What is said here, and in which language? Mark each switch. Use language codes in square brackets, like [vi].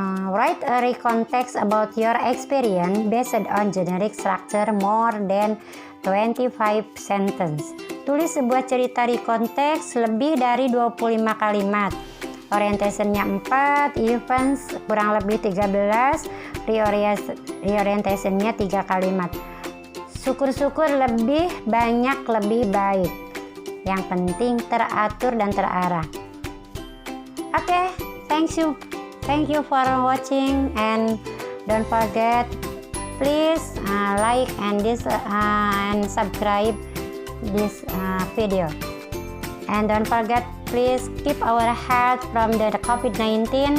[en] Write a recontext about your experience based on generic structure more than 25 sentence. [id] Tulis sebuah cerita recontext lebih dari 25 kalimat. Orientationnya 4, events kurang lebih 13, reorientationnya 3 kalimat. Syukur-syukur lebih banyak lebih baik. Yang penting teratur dan terarah. [en] Oke, thank you for watching, and don't forget please like and subscribe this video, and don't forget please keep our health from the COVID-19.